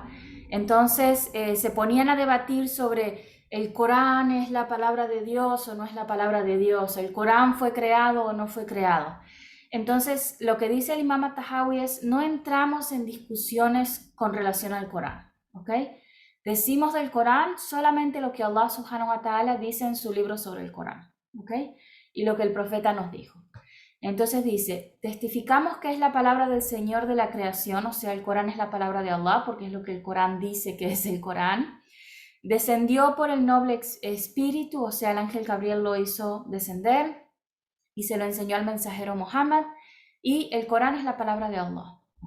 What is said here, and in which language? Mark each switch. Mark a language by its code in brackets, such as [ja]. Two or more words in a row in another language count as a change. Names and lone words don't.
[es] Entonces se ponían a debatir sobre el Corán es la palabra de Dios o no es la palabra de Dios, el Corán fue creado o no fue creado. Entonces lo que dice el Imam At-Tahawi es, no entramos en discusiones con relación al Corán, ¿ok? Decimos del Corán solamente lo que Allah [ar] سبحانه وتعالى [es] dice en su libro sobre el Corán, ¿ok? Y lo que el profeta nos dijo. Entonces dice, testificamos que es la palabra del Señor de la creación, o sea, el Corán es la palabra de Allah, porque es lo que el Corán dice que es el Corán. Descendió por el noble espíritu, o sea, el ángel Gabriel lo hizo descender y se lo enseñó al mensajero Muhammad, y el Corán es la palabra de Allah, ¿ok?